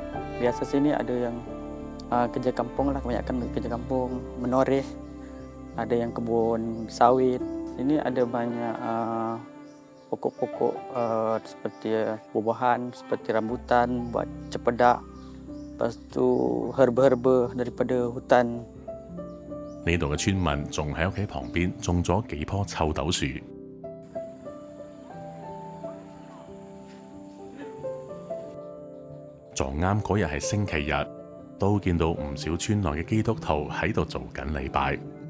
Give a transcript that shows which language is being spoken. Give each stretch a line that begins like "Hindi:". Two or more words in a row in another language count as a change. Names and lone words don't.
Malay: Biasa sini ada yang kerja kampung lah, kebanyakan kerja kampung, menoreh. Ada yang kebun sawit. Sini ada banyak pokok-pokok seperti buah-buahan, seperti rambutan, buat cepedak. Lepas tu herba-herba daripada hutan.
Cantonese: 呢度嘅村民仲喺屋企旁邊種咗幾棵臭豆樹。撞啱嗰日係星期日，都見到唔少村內嘅基督徒喺度做緊禮拜。